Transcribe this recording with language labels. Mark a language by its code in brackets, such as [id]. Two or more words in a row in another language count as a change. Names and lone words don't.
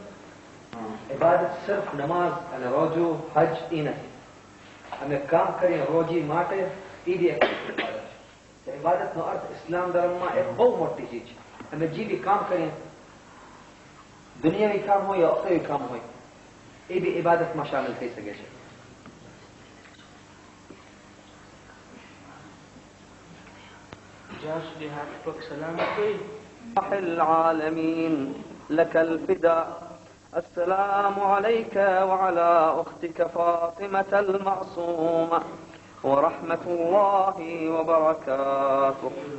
[gu] ઇબાદત સિર્ફ નમાઝ અને રોજો હજ એ નથી. અમે કામ કરીએ રોજી માટે એ બી એક ઇબાદત છે. ઇબાદતનો અર્થ ઇસ્લામ ધર્મમાં એક બહુ મોટી ચીજ છે. અમે જે બી કામ કરીએ દુનિયાવી કામ હોય યા અખરી કામ હોય એ બી ઇબાદતમાં શામિલ થઈ શકે છે. [ar] العالمين لك الفداء السلام عليك وعلى أختك فاطمة المعصومة ورحمة الله وبركاته.